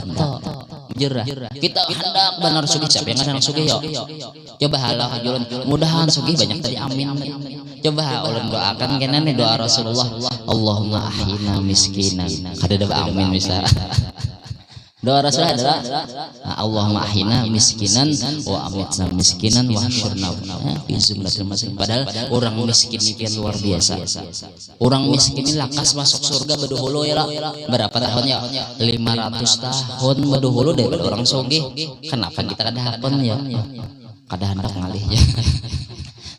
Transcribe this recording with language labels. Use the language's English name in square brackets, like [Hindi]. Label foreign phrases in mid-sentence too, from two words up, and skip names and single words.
[Banjar] Jerah. Kita hendak benar sugih, siapa yang hendak sugih yo? Coba halah julun, mudahan sugih banyak tadi amin. Coba ulun doakan kena nih doa Rasulullah, [Arabic] اللهم أحيني مسكينا. [Banjar] Kada ada amin bisa. Doa Rasulullah adalah [Arabic] اللهم أحيني مسكينا وأمتني مسكينا واحشرني في زمرة المسلمين. [Banjar] Padahal orang miskin ini luar biasa. Orang miskin ini lakas masuk surga beduhulu ya lah. Berapa tahun ya? 500 tahun beduhulu daripada orang sugih. Kenapa kita kada hakon ya? Kada hendak ngalih ya.